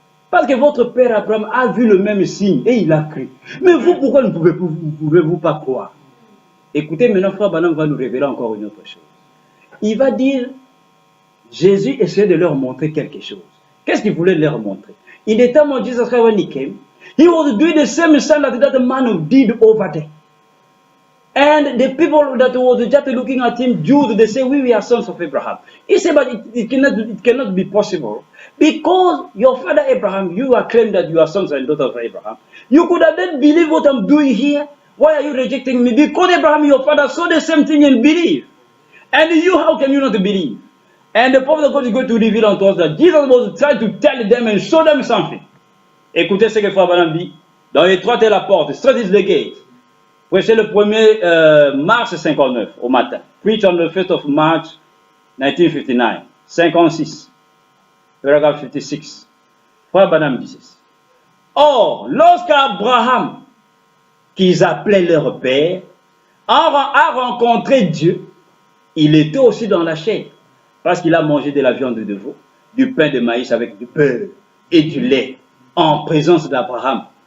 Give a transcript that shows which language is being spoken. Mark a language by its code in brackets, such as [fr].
[fr] Parce que votre père Abraham a vu le même signe et il a cru. Mais vous, pourquoi ne pouvez-vous pas croire? Écoutez, maintenant, frère Branham va nous révéler encore une autre chose. Il va dire, Jésus essayait de leur montrer quelque chose. Qu'est-ce qu'il voulait leur montrer? [en] In the time of Jesus Christ, when he came, he was doing the same sign that man did over there. And the people that was just looking at him, Jews, they say, we are sons of Abraham. He said, but it cannot be possible. Because your father Abraham, you are claiming that you are sons and daughters of Abraham. You could have then believed what I'm doing here. Why are you rejecting me? Because Abraham, your father, saw the same thing and believed. And you, how can you not believe? And the prophet of God is going to reveal unto us that Jesus was trying to tell them and show them something. [fr] Écoutez ce que Frère Branham dit. Dans étroite est la porte, [en] straight is the gate. [fr] Prêché le 1er mars 59 au matin. [en] Preach on the 1st of March 1959. [fr] 56. [en] Paragraph 56. [fr] Frère Branham dit ceci. Or, lorsqu'Abraham, qu'ils appelaient leur père, a rencontré Dieu, il était aussi dans la chair. Parce qu'il a mangé de la viande de veau, du pain de maïs avec du beurre et du lait en présence d'Abraham.